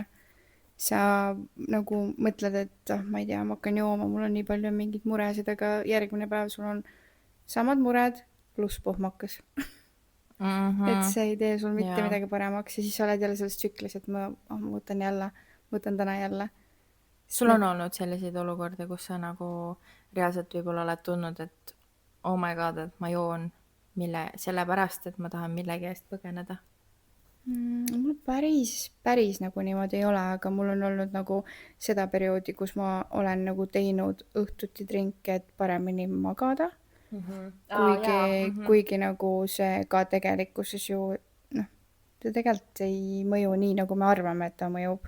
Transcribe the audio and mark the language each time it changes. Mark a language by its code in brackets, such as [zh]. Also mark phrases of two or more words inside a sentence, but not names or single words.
[et] Sa nagu mõtled, et ma ei tea, ma hakkan jooma, mul on nii palju mingeid muresid, aga järgmine päev sul on samad mured pluss pohmakas. Et see ei tee sul mitte midagi paremaks ja siis sa oled jälle selles tsüklis, et ma võtan täna jälle. Sul on olnud selliseid olukordi, kus sa nagu reaalselt võib-olla oled tundnud, et [en] oh my god, [et] et ma joon sellepärast, et ma tahan millegi eest põgeneda? Mul päris nagu niimoodi ei ole, aga mul on olnud nagu seda perioodi, kus ma olen nagu teinud õhtuti drinke, et paremini magada. Kuigi nagu see ka tegelikkuses ju, noh, ta tegelikult ei mõju nii, nagu me arvame, et ta mõjub.